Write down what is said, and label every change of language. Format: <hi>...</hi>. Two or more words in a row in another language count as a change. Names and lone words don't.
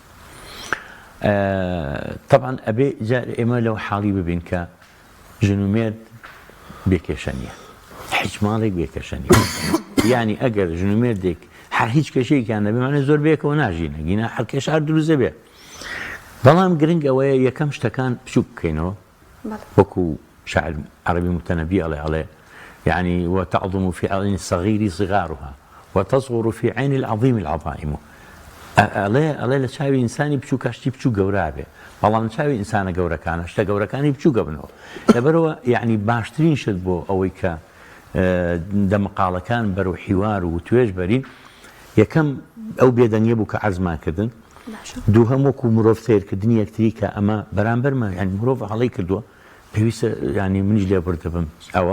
<ckb>طبعا ئەبێ ئێمە لەو حاڵی ببین کە ژنومێرد بێکێشە نیە، هیچ ماڵێک بێکێشە نیە. یعنی ئەگەر ژنومێردێک هەر هیچ کێشەیەکیان نەبێ زۆر بێکەوە ناژینە گینە هەر کێشە هەر دروستە بێ. بەڵام گرنگ ئەوەیە یەکەم شتەکان بچووک بکەینەوە وەکو شاعر عەرەبی متەنەبی ئەڵێ يعني</ckb> <ar>وتعظم في عين الصغير صغارها وتصغر في عين العظيم العظائم.</ar> <ckb>ئەڵێ لە چاوی ئینسانی بچوو کەشتی بچوو گەورابێ، بەڵام چاوی ئینسانە گەورەکانە شتە گەورەکانی بچوو گەبنەوە. لەبەرەوە یعنی باشترین شت بۆ ئەوەی کە دەمەقاڵەکان بەرەو حیوار و توێژ بەرین، یەکەم ئەو بێدەنگیە بوو کە عەرزمانکردن، دووهەم وەکو مرۆڤ سیرکردنی یەکتری کە ئەمە بەرامبەرمە، ینی مرۆڤ هەڵەی کردووە پێویستە ینی منیش لێ بردەبم ئەوە.</ckb>